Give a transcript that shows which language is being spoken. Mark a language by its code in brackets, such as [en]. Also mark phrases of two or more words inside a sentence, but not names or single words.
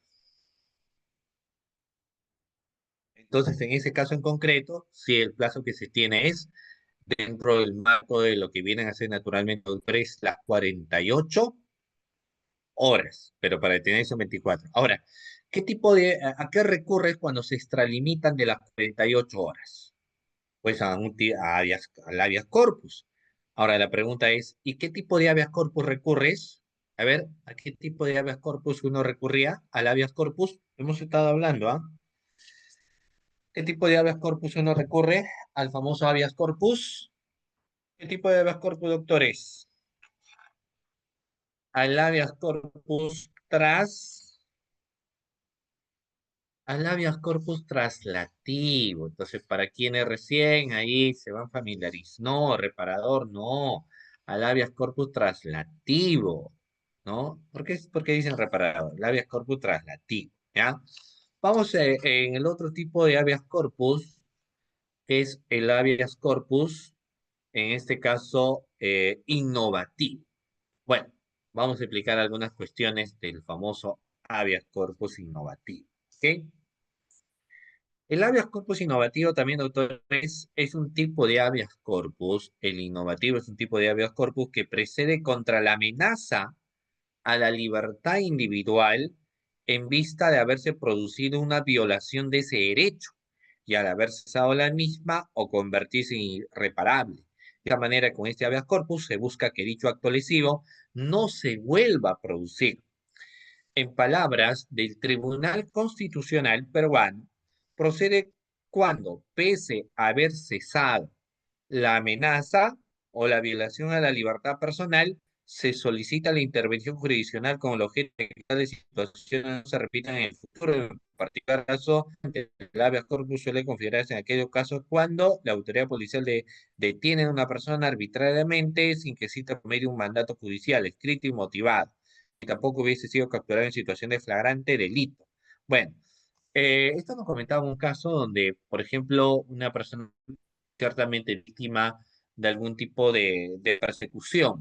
[es] Entonces, en ese caso en concreto, si el plazo que se tiene es dentro del marco de lo que vienen a ser naturalmente doctores, las 48 horas, pero para detener son 24. Ahora, ¿a qué recurres cuando se extralimitan de las 48 horas? Pues al habeas corpus. Ahora, la pregunta es, ¿y qué tipo de habeas corpus recurres? A ver, ¿a qué tipo de habeas corpus uno recurría? Al habeas corpus, hemos estado hablando, ¿ah? ¿Qué tipo de habeas corpus uno recurre? Al famoso habeas corpus. ¿Qué tipo de habeas corpus, doctores? Al habeas corpus al habeas corpus traslativo. Entonces, para quienes recién ahí se van familiarizando, no, reparador, no. Al habeas corpus traslativo, ¿no? ¿Por qué dicen reparador? El habeas corpus traslativo, ¿ya? Vamos en el otro tipo de habeas corpus, que es el habeas corpus en este caso, innovativo. Bueno, vamos a explicar algunas cuestiones del famoso habeas corpus innovativo. ¿Ok? El habeas corpus innovativo también, doctor, es un tipo de habeas corpus. El innovativo es un tipo de habeas corpus que precede contra la amenaza a la libertad individual en vista de haberse producido una violación de ese derecho y al haber cesado la misma o convertirse en irreparable. De esta manera, con este habeas corpus se busca que dicho acto lesivo no se vuelva a producir. En palabras del Tribunal Constitucional peruano, procede cuando, pese a haber cesado la amenaza o la violación a la libertad personal, se solicita la intervención jurisdiccional con el objeto de que tales situaciones no se repitan en el futuro. En particular caso, el habeas corpus suele considerarse en aquellos casos cuando la autoridad policial detiene a una persona arbitrariamente sin que exista por medio un mandato judicial escrito y motivado, y tampoco hubiese sido capturado en situación de flagrante delito. Bueno, esto nos comentaba un caso donde, por ejemplo, una persona ciertamente víctima de algún tipo de persecución.